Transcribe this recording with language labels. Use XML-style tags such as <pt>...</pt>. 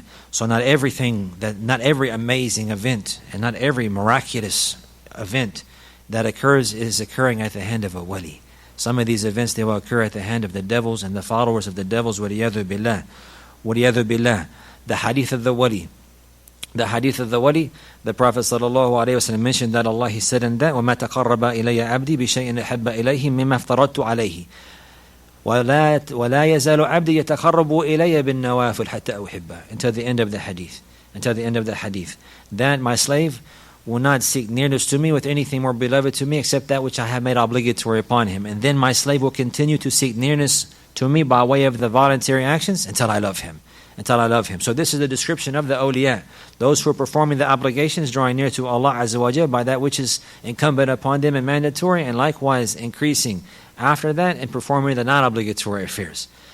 <en>So not every amazing event and not every miraculous event that occurs is occurring at the hand of a wali. Some of these events, they will occur at the hand of the devils and the followers of the devils.</en> <ar>وَلِيَذُ بِاللَّهِ.</ar> <en>The hadith of the wali. The Prophet ﷺ mentioned that Allah, He said in that,</en> <ar>وَمَا تَقَرَّبَ إِلَيَّ عَبْدِي بِشَيْءٍ أَحَبَّ إِلَيْهِ مِمَّا افْتَرَضْتُ عَلَيْهِ وَلَا يَزَالُ عَبْدِي يَتَقَرَّبُ إِلَيَّ بِالنَّوَافِلِ حَتَّى أُحِبَّهُ.</ar> <en>Until the end of the hadith. That my slave will not seek nearness to me with anything more beloved to me except that which I have made obligatory upon him. And then my slave will continue to seek nearness to me by way of the voluntary actions until I love him. So this is the description of the awliya, those who are performing the obligations, drawing near to Allah Azza wa Jal by that which is incumbent upon them and mandatory, and likewise increasing after that in performing the non-obligatory affairs.</en>